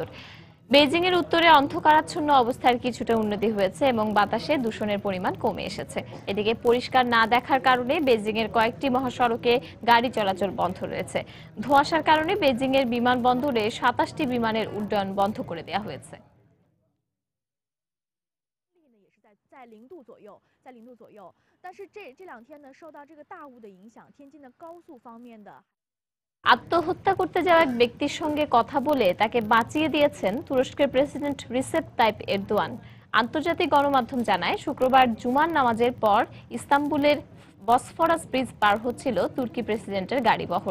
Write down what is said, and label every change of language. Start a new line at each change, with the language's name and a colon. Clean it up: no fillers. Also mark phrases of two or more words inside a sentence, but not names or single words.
Bangla: বেইজিং এর উত্তরে অন্ধকারাচ্ছন্ন অবস্থার কিছুটা উন্নতি হয়েছে এবং বাতাসে দূষণের পরিমাণ কমে এসেছে। এদিকে পরিষ্কার না দেখার কারণে বেইজিং এর কয়েকটি মহাসড়কে গাড়ি চলাচল বন্ধ রয়েছে। ধোঁয়াশার কারণে বেইজিং এর বিমানবন্দরে 27টি বিমানের উড্ডয়ন বন্ধ করে দেওয়া হয়েছে।
Chinese: 在0度左右，但是这2天呢，受到这个大雾的影响，天津的高速方面的
Bangla: আত্মহত্যা করতে যাওয়া এক ব্যক্তির সঙ্গে কথা বলে তাকে বাঁচিয়ে দিয়েছেন তুরস্কের প্রেসিডেন্ট রিসেপ তাইপ এরদোয়ান। আন্তর্জাতিক গণমাধ্যম জানায়, শুক্রবার জুমার নামাজের পর ইস্তাম্বুলের বসফরাস ব্রিজ পার হচ্ছিল তুর্কি প্রেসিডেন্টের গাড়িবহর।